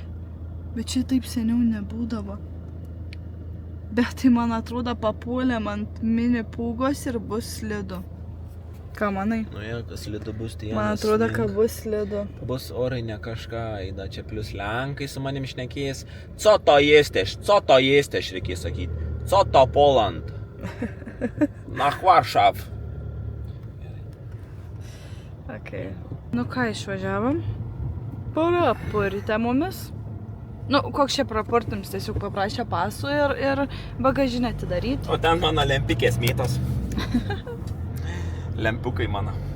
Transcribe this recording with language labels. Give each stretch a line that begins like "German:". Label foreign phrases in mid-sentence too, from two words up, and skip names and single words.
Lithuanian: Bet čia taip seniau nebūdavo. Bet tai man atrodo papuolėm ant mini pūgos ir bus slidu. Ką manai? Nu jeigu kas slidu bus, tai Man atrodo, kad bus slidu. Bus orai ne kažką, eina čia plus Lenkai su manim šnekės.
Polish: Co to jesteś,
Lithuanian: reikia sakyti.
Polish: Co to Poland?
German: Nach Warszaw.
Lithuanian: Okay. Nu ką, išvažiavom? Prapurtė mumis. Nu, koks čia prapurtims, tiesiog paprašė pasų ir bagažinę atidaryti. O ten mano lempikės mėtos. Lempukai mano.